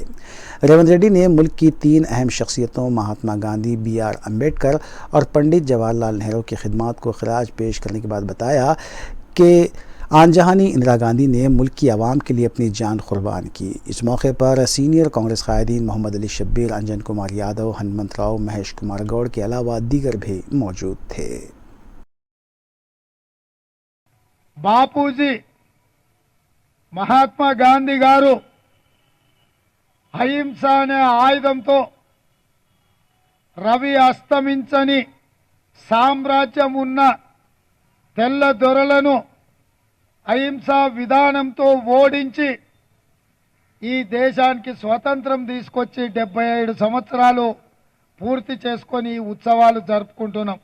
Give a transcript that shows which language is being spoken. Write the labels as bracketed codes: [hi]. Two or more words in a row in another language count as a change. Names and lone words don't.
[ur] ریونت ریڈی نے ملک کی 3 اہم شخصیتوں مہاتما گاندھی، BR امبیڈکر اور پنڈت جواہر لال نہرو کی خدمات کو خراج پیش کرنے کے بعد بتایا کہ آن جہانی اندرا گاندھی نے ملک کی عوام کے لیے اپنی جان قربان کی۔ اس موقع پر سینئر کانگریس قائدین محمد علی شبیر، انجن کمار یادو، ہنمنت راؤ، مہیش کمار گوڑ کے علاوہ دیگر بھی موجود تھے۔ [te] బాపూజీ మహాత్మా గాంధీ గారు అహింస అనే ఆయుధంతో రవి అస్తమించని సామ్రాజ్యం ఉన్న తెల్ల దొరలను అహింసా విధానంతో ఓడించి ఈ దేశానికి స్వతంత్రం తీసుకొచ్చి 77 సంవత్సరాలు పూర్తి చేసుకొని ఈ ఉత్సవాలు జరుపుకుంటున్నాం।